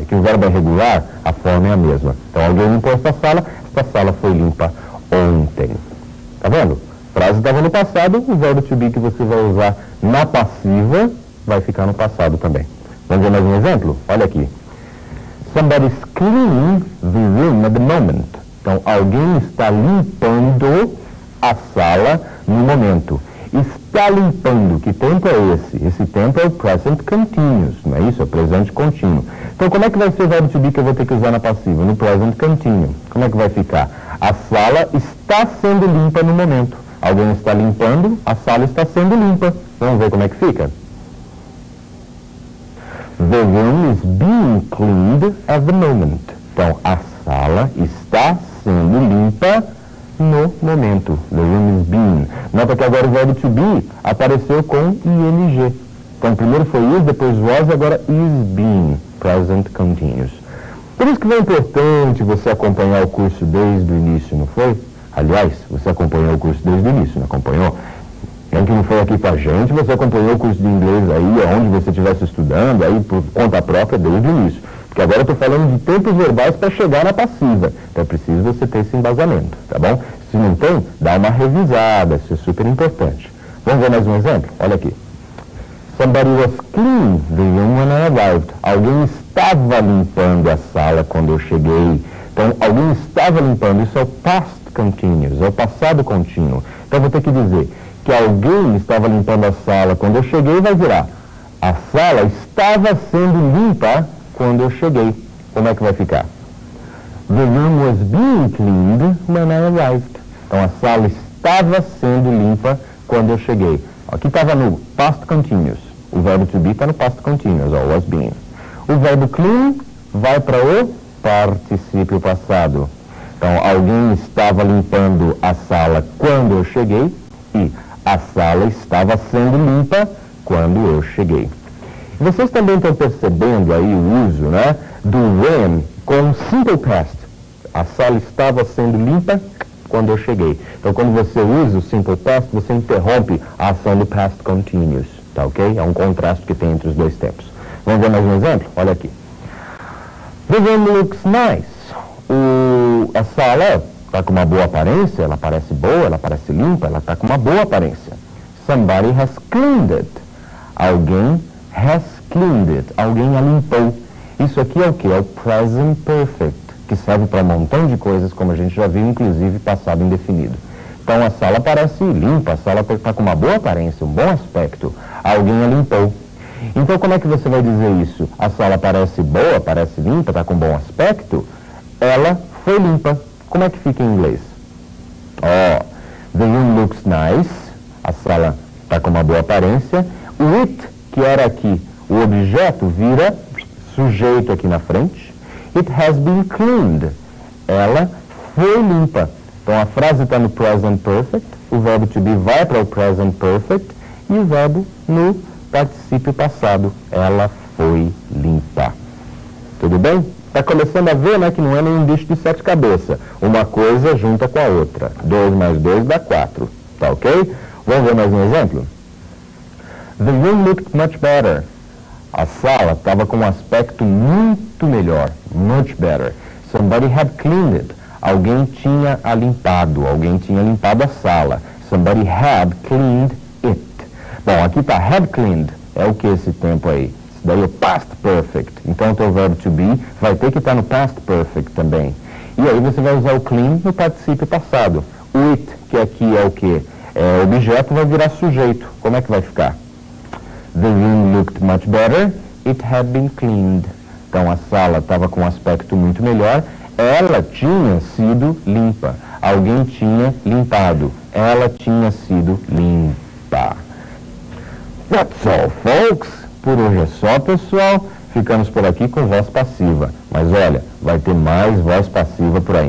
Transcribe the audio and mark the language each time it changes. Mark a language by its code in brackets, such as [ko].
[pt] É que o verbo é regular, a forma é a mesma. Então alguém limpou esta sala foi limpa ontem. Tá vendo? frase estava no passado, o verbo to be que você vai usar na passiva vai ficar no passado também. Vamos ver mais um exemplo? Olha aqui. [en] Somebody's cleaning the room at the moment. [pt] Então, alguém está limpando a sala no momento. Está limpando, que tempo é esse? Esse tempo é o present continuous, não é isso? É o presente contínuo. Então, como é que vai ser o verbo to be que eu vou ter que usar na passiva? No present continuous. Como é que vai ficar? A sala está sendo limpa no momento. Alguém está limpando, a sala está sendo limpa. Vamos ver como é que fica? [en] The room is being cleaned at the moment. [pt] Então, a sala está sendo limpa no momento. [en] The room is being. [pt] Nota que agora o verbo to be apareceu com ing. Então, primeiro foi is, depois was, agora is being. Present continuous. Por isso que é importante você acompanhar o curso desde o início, não foi? Aliás, você acompanhou o curso desde o início, não acompanhou? Quem que não foi aqui com a gente, você acompanhou o curso de inglês aí, onde você estivesse estudando, aí por conta própria desde o início. Porque agora eu estou falando de tempos verbais para chegar na passiva. Então é preciso você ter esse embasamento, tá bom? Se não tem, dá uma revisada, isso é super importante. Vamos ver mais um exemplo? Olha aqui. [en] Somebody was cleaning the room when I arrived. [pt] Alguém estava limpando a sala quando eu cheguei. Então, alguém estava limpando, isso é o past continuous, é o passado contínuo. Então, eu vou ter que dizer que alguém estava limpando a sala quando eu cheguei, vai virar a sala estava sendo limpa quando eu cheguei. Como é que vai ficar? [en] The room was being cleaned when I arrived. [pt] Então, a sala estava sendo limpa quando eu cheguei. Aqui estava no past continuous. O verbo to be está no past continuous, ó, was being. O verbo clean vai para o particípio passado. Então, alguém estava limpando a sala quando eu cheguei e a sala estava sendo limpa quando eu cheguei. Vocês também estão percebendo aí o uso, né, do when com simple past. A sala estava sendo limpa quando eu cheguei. Então, quando você usa o simple past, você interrompe a ação do past continuous, tá ok? É um contraste que tem entre os dois tempos. Vamos ver mais um exemplo? Olha aqui. [en] The room looks nice. [pt] A sala está com uma boa aparência, ela parece boa, ela parece limpa, ela está com uma boa aparência. [en] Somebody has cleaned it. [pt] Alguém [en] has cleaned it. [pt] Alguém a limpou. Isso aqui é o que? É o present perfect, que serve para um montão de coisas, como a gente já viu, inclusive passado indefinido. Então a sala parece limpa, a sala está com uma boa aparência, um bom aspecto. Alguém a limpou. Então como é que você vai dizer isso? A sala parece boa, parece limpa, está com bom aspecto? Ela foi limpa. Como é que fica em inglês? [en] The room looks nice. [pt] A sala está com uma boa aparência. O it, que era aqui, o objeto, vira sujeito aqui na frente. [en] It has been cleaned. [pt] Ela foi limpa. Então a frase está no present perfect, o verbo to be vai para o present perfect e o verbo no particípio passado. Ela foi limpa. Tudo bem? Está começando a ver, né, que não é nenhum bicho de sete cabeças. Uma coisa junta com a outra. 2 mais 2 dá 4. Tá ok? Vamos ver mais um exemplo? [en] The room looked much better. [pt] A sala estava com um aspecto muito melhor. [en] Much better. Somebody had cleaned it. [pt] Alguém tinha a limpado. Alguém tinha limpado a sala. [en] Somebody had cleaned it. [pt] Bom, aqui está [en] had cleaned. [pt] É o que esse tempo aí? Isso daí é past perfect. Então o teu verbo to be vai ter que estar no past perfect também. E aí você vai usar o clean no particípio passado. O it, que aqui é o que? É objeto, vai virar sujeito. Como é que vai ficar? [en] The room looked much better. It had been cleaned. [pt] Então a sala estava com um aspecto muito melhor. Ela tinha sido limpa. Alguém tinha limpado. Ela tinha sido limpa. [en] That's all, folks. [pt] Por hoje é só, pessoal. Ficamos por aqui com voz passiva. Mas olha, vai ter mais voz passiva por aí.